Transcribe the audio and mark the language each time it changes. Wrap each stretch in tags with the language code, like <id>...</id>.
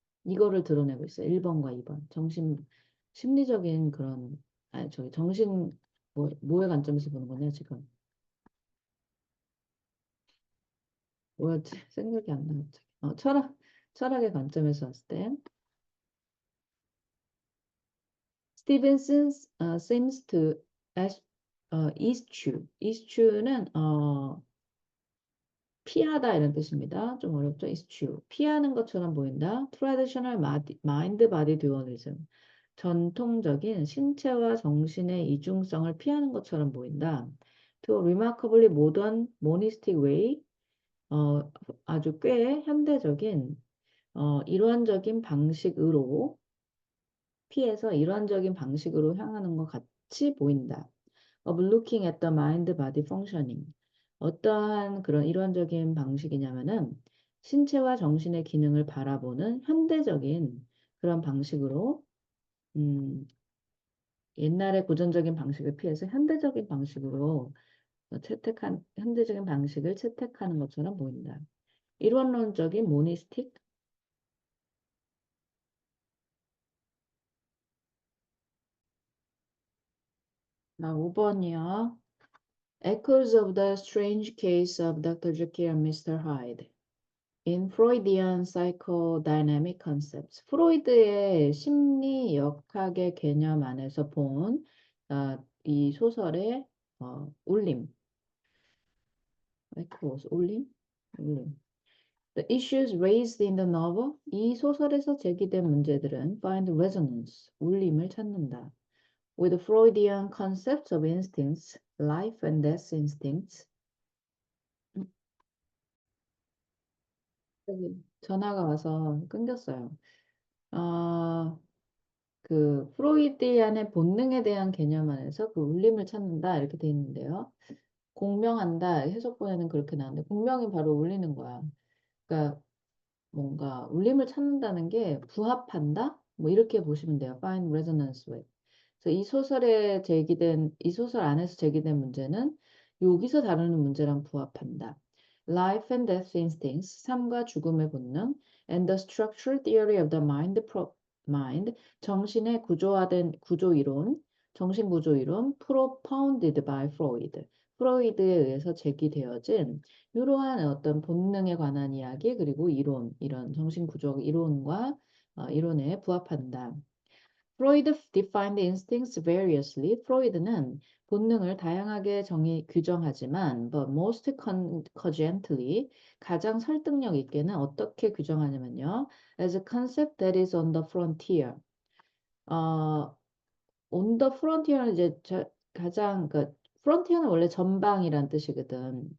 <ko>이거를 드러내고 있어요. 1번과 2번. 심리적인 그런, 아니, 저기, 뭐의 관점에서 보는 거냐, 지금. 뭐였지? 생각이 안 나, 갑자기. 철학의 관점에서 봤을 때.</ko> <en>Stevenson seems to eschew.</en> <ko>eschew는 피하다 이런 뜻입니다. 좀 어렵죠? eschew. 피하는 것처럼 보인다.</ko> <en>Traditional mind-body dualism.</en> <ko>전통적인 신체와 정신의 이중성을 피하는 것처럼 보인다.</ko> <en>To a remarkably modern monistic way.</en> <ko>어, 아주 꽤 현대적인 일관적인 방식으로 피해서 일반적인 방식으로 향하는 것 같이 보인다.</ko> <en>of looking at the mind body functioning.</en> <ko>어떠한 그런 일반적인 방식이냐면은 신체와 정신의 기능을 바라보는 현대적인 그런 방식으로 음, 옛날의 고전적인 방식을 피해서 현대적인 방식으로 현대적인 방식을 채택하는 것처럼 보인다. 이론론적인 모니스틱 5번이요.</ko> <en>Echoes of the strange case of Dr. Jekyll and Mr. Hyde in Freudian psychodynamic concepts.</en> <ko>프로이드의 심리 역학의 개념 안에서 본 이 소설의 울림, echoes, 울림.</ko> <en>The issues raised in the novel,</en> <ko>이 소설에서 제기된 문제들은</ko> <en>find resonance,</en> <ko>울림을 찾는다.</ko> <en>With Freudian concepts of instincts, life and death instincts.</en> <ko>전화가 와서 끊겼어요. 어, 프로이디안의 본능에 대한 개념 안에서 그 울림을 찾는다 이렇게 돼 있는데요. 공명한다 해석본에는 그렇게 나오는데 공명이 바로 울리는 거야. 그러니까 뭔가 울림을 찾는다는 게 부합한다? 뭐 이렇게 보시면 돼요.</ko> <en>Find resonance with.</en> <ko>그래서 이 소설 안에서 제기된 문제는 여기서 다루는 문제랑 부합한다.</ko> <en>Life and death instincts,</en> <ko>삶과 죽음의 본능,</ko> <en>and the structural theory of the mind,</en> <ko>정신의 구조화된 구조 이론, 정신 구조 이론,</ko> <en>propounded by Freud.</en> <ko>프로이드에 의해서 제기되어진 이러한 어떤 본능에 관한 이야기 그리고 이런 정신 구조 이론과 이론에 부합한다.</ko> <en>Freud defined instincts variously.</en> <ko>프로이드는 본능을 다양하게 규정하지만</ko> <en>but most cogently</en> <ko>가장 설득력 있게는 어떻게 규정하냐면요.</ko> <en>as a concept that is on the frontier.</en> <ko>어,</ko> <en>on the frontier</en> <ko>는 이제 가장 frontier는 원래 전방이란 뜻이거든.</ko>